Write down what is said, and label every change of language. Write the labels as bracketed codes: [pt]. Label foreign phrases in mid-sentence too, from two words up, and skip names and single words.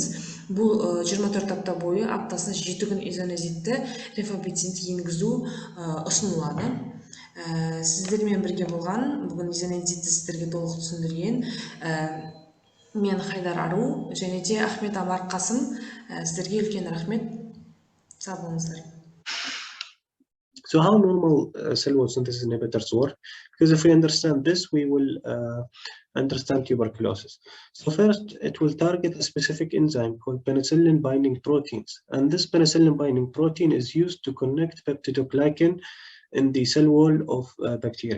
[kk] Бұл 24 апта бойы аптасына 7 күн изонеозидті, рейпофицинді енгізу ұсынылады. Сіздермен бірге болған, бүгін Изонеозидті сіздерге толық түсіндірген мен Хайдар Ару және де Ахмет Амар Қасым, сіздерге үлкен рахмет. Сау болыңыздар. [en] So how normal cell wall synthesis inhibitors work? Because if we understand this, we will understand tuberculosis. So first, it will target a specific enzyme called penicillin binding proteins. And this penicillin binding protein is used to connect peptidoglycan in the cell wall of bacteria.